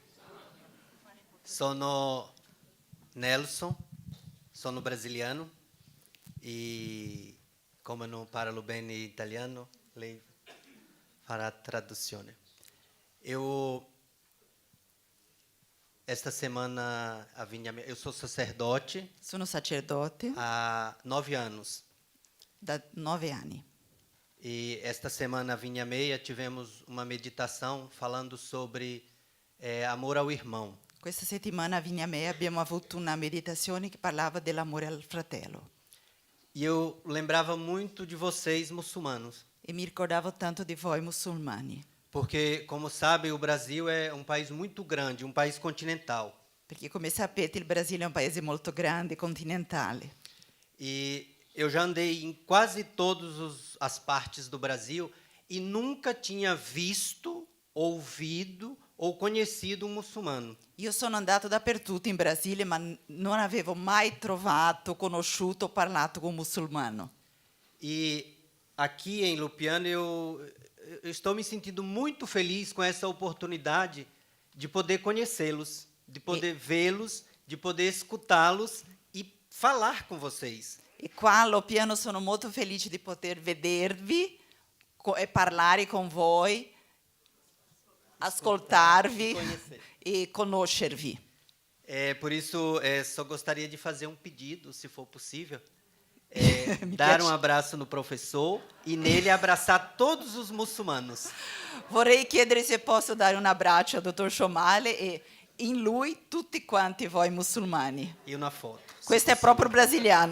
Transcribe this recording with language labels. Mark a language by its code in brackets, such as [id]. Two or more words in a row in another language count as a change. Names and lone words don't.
[it] sono Nelson, sono brasiliano e come non parlo bene italiano, lei farà traduzione. [pt] Esta semana eu sou sacerdote [it] Sono sacerdote [pt] há 9 anos. [it] da 9 anni. [pt] E esta semana, vinha meia, tivemos uma meditação falando sobre amor ao irmão. [it] Questa settimana a Vigna Mea abbiamo avuto una meditazione che parlava dell'amore al fratello [pt] E eu lembrava muito de vocês, muçulmanos. [it] e mi ricordavo tanto di voi musulmani, [pt] Porque, como sabe, o Brasil é um país muito grande, um país continental. [it] perché come sapete il Brasile è un paese molto grande, continentale. [pt] E eu já andei em quase todas as partes do Brasil e nunca tinha visto, ouvido ou conhecido um muçulmano. [it] Io sono andato dappertutto in Brasile, ma non avevo mai trovato, conosciuto o parlato con un musulmano. [pt] E aqui em Loppiano eu estou me sentindo muito feliz com essa oportunidade de poder conhecê-los, de poder vê-los, de poder escutá-los e falar com vocês. [it] E qua a Loppiano sono molto felice di poter vedervi e parlare con voi, ascoltarvi e conoscervi. [pt] Por isso, só gostaria de fazer um pedido, se for possível. [it] Mi [pt] Dar [it] piace. [pt] um abraço no professor e nele abraçar todos os muçulmanos. [it] Vorrei chiedere se posso dare un abbraccio al dottor Shomali e in lui tutti quanti voi musulmani. [pt] E na foto. [it] Questo è proprio brasiliano.